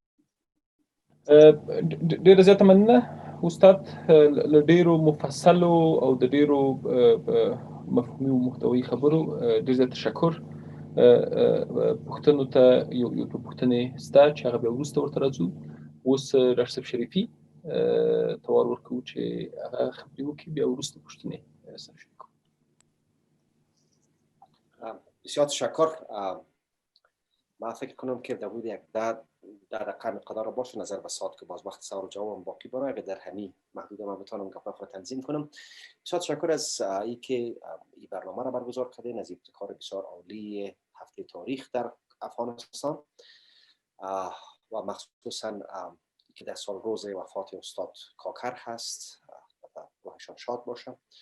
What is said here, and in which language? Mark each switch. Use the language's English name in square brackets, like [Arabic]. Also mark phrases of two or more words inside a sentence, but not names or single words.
[Pashto] ډېره زیاته مننه استاد له ډېرو مفصلو او د ډېرو مفهومي او محتوایي خبرو. ډېر زیات تشکر. پوښتنو ته یو څو پوښتنې شته چې هغه بیا وروسته ورته راځو. اوس ډاکټر صاحب شریفي ته وار ورکوو چې هغه خبرې وکړي، بیا وروسته پوښتنې سره شروع کړو. [Persian] بسیار تشکر. من فکر کنم که بود یک در رقم مقدار باشه نظر به ساعت که باز وقت سوال و جواب باقی باره، اگر در همین محدود من بتونم گپ را تنظیم کنم. بسیار تشکر از اینکه این برنامه را برگزار کردین، از ابتکار بسیار عالی هفته تاریخ در افغانستان و مخصوصا که در سال روز وفات استاد کاکر هست، روحشان شاد باشه.